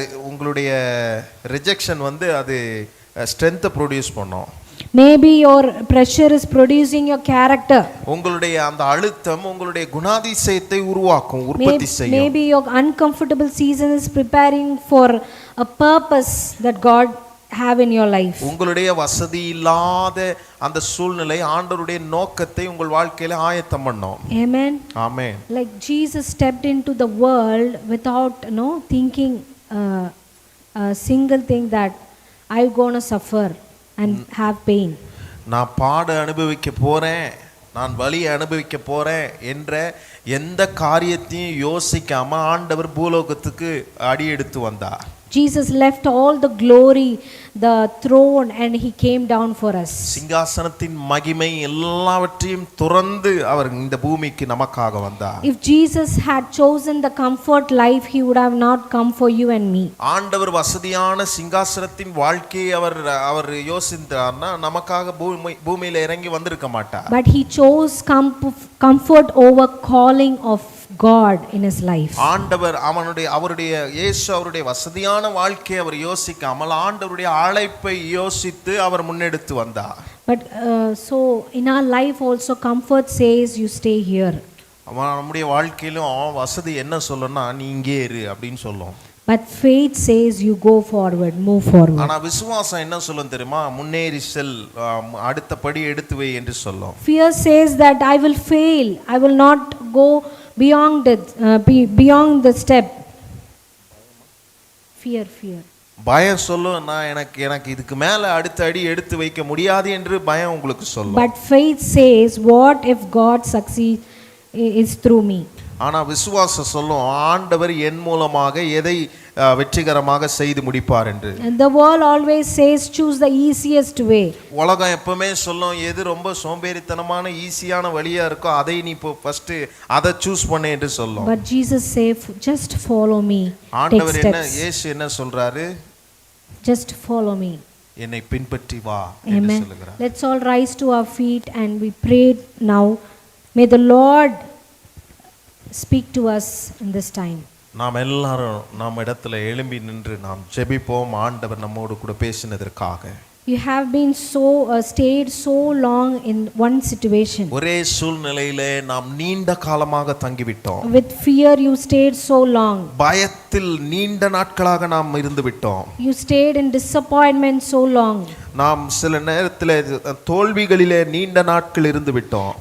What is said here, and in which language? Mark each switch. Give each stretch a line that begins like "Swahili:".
Tamil: உங்களுடைய
English: rejection
Tamil: அது
English: ஸ்ட்ரென்த்தை ப்ரொடியூஸ்
Tamil: பண்ணும்.
English: Maybe your pressure is producing your character.
Tamil: உங்களுடைய அந்த அழுத்தம் உங்களுடைய குணாதிசயத்தை உருவாக்கும், உற்பத்தி செய்யும்.
English: Maybe your uncomfortable season is preparing for a purpose that God have in your life.
Tamil: உங்களுடைய வசதி இல்லாத அந்த சூழ்நிலை ஆண்டவருடைய நோக்கத்தை உங்கள் வாழ்க்கையில ஆயத்தம் பண்ணும். Amen. Amen.
English: Like Jesus stepped into the world without thinking a single thing that I'm going to suffer and have pain.
Tamil: நான் பாட அனுபவிக்க போறேன், நான் வலி அனுபவிக்க போறேன் என்ற எந்த காரியத்தையும் யோசிக்காம ஆண்டவர் பூலோகத்துக்கு அடி எடுத்து வந்தார்.
English: Jesus left all the glory, the throne, and he came down for us.
Tamil: சிங்காசனத்தின் மகிமை எல்லாவற்றையும் துறந்து அவர் இந்த பூமிக்கு நமக்காக வந்தார்.
English: If Jesus had chosen the comfort life, he would have not come for you and me.
Tamil: ஆண்டவர் வசதியான சிங்காசனத்தின் வாழ்க்கையை அவர் யோசித்தார்னா நமக்காக பூமியில இறங்கி வந்திருக்க மாட்டார்.
English: But he chose comfort over calling of God in his life.
Tamil: ஆண்டவர் அவருடைய இயேசு அவருடைய வசதியான வாழ்க்கையை அவர் யோசிக்காமல் ஆண்டவருடைய அழைப்பை யோசித்து அவர் முன்னெடுத்து வந்தார்.
English: But so in our life also comfort says you stay here.
Tamil: நம்முடைய வாழ்க்கையிலும் வசதி என்ன சொல்லும்னா நீ இங்கே இரு அப்படின்னு சொல்லும்.
English: But faith says you go forward, move forward.
Tamil: ஆனா விசுவாசம் என்ன சொல்லும் தெரியுமா? முன்னேறி செல், அடுத்த படி எடுத்து வை என்று சொல்லும்.
English: Fear says that I will fail, I will not go beyond the step. Fear.
Tamil: பயம் சொல்லும் நான் எனக்கு இதுக்கு மேல அடுத்த அடி எடுத்து வைக்க முடியாது என்று பயம் உங்களுக்கு சொல்லும்.
English: But faith says what if God succeeds is through me.
Tamil: ஆனா விசுவாசம் சொல்லும் ஆண்டவர் என் மூலமாக எதை வெற்றிகரமாக செய்து முடிப்பார் என்று.
English: And the world always says choose the easiest way.
Tamil: உலகம் எப்பவுமே சொல்லும் எது ரொம்ப சோம்பேறித்தனமான
English: ஈஸியான
Tamil: வழியா இருக்கோ அதை நீ
English: first
Tamil: அதை
English: choose
Tamil: பண்ணு என்று சொல்லும்.
English: But Jesus says just follow me.
Tamil: ஆண்டவர் இயேசு என்ன சொல்றாரு?
English: Just follow me.
Tamil: என்னை பின்பற்றி வா என்று சொல்றார்.
English: Let's all rise to our feet and we pray now. May the Lord speak to us in this time.
Tamil: நாம் எல்லாரும் நாம் இடத்துல எழும்பி நின்று நாம் ஜெபிப்போம் ஆண்டவர் நம்மோடு கூட பேசினதற்காக.
English: You have been stayed so long in one situation.
Tamil: ஒரே சூழ்நிலையிலே நாம் நீண்ட காலமாக தங்கிவிட்டோம்.
English: With fear you stayed so long.
Tamil: பயத்தில் நீண்ட நாட்களாக நாம் இருந்து விட்டோம்.
English: You stayed in disappointment so long.
Tamil: நாம் சில நேரத்தில் தோல்விகளிலே நீண்ட நாட்கள் இருந்து விட்டோம்.